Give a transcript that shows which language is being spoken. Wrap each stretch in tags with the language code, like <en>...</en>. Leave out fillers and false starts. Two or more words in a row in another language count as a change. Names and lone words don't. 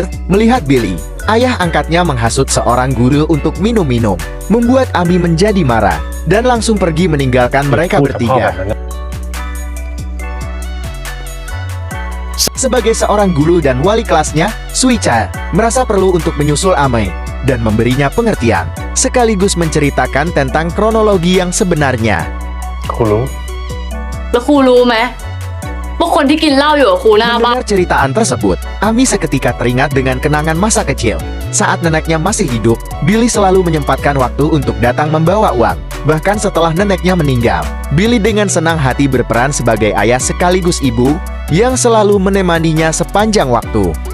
<id>Melihat Billy, ayah angkatnya menghasut seorang guru untuk minum-minum, membuat Ami menjadi marah dan langsung pergi meninggalkan mereka bertiga. Sebagai seorang guru dan wali kelasnya, Suica merasa perlu untuk menyusul Ame dan memberinya pengertian, sekaligus menceritakan tentang kronologi yang sebenarnya.</id> <th>ครูรู้ แล้วครูรู้ไหมว่าคนที่กินเหล้าอยู่กับครูหน้าบ้าน</th> <id>Mendengar ceritaan tersebut, Ami seketika teringat dengan kenangan masa kecil. Saat neneknya masih hidup, Billy selalu menyempatkan waktu untuk datang membawa uang. Bahkan setelah neneknya meninggal, Billy dengan senang hati berperan sebagai ayah sekaligus ibu yang selalu menemaninya sepanjang waktu.</id>